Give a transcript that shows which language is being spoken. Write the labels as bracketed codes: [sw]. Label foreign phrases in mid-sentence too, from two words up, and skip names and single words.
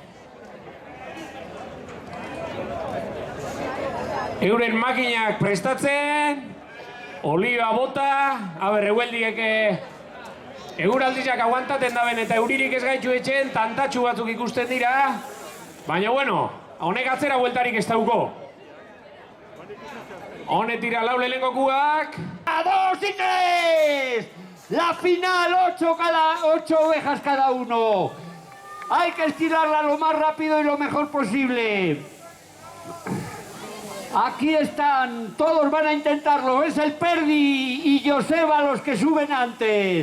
[eu] Euren makinak prestatzen, olioa bota, aber egueldiek eguraldiak aguantaten daben eta euririk ez gaitu etxen, tantatxu batzuk ikusten dira, baina bueno, honek atzera bueltarik ez dauko. Honetira lau lehenengokuak. [es] ¡A 2 y 3! La final, 8 ovejas cada uno. Hay que estirarla lo más rápido y lo mejor posible. Aquí están, todos van a intentarlo. Es el Perdi y Joseba los que suben antes.